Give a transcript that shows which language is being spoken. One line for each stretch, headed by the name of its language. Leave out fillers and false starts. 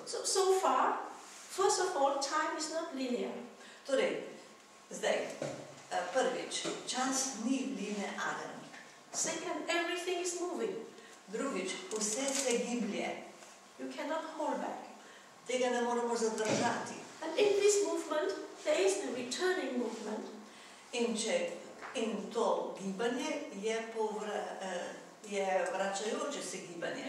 English: So far, first of all, time is not linear.
Slovenian: Torej, zdaj, prvič, čas ni linearen.
English: Second, everything is moving.
Slovenian: Drugič, vse se giblje.
English: You cannot hold back.
Slovenian: Tega ne moremo zadržati.
English: And in this movement, there is the returning movement.
Slovenian: In to gibanje je vračajoče se gibanje.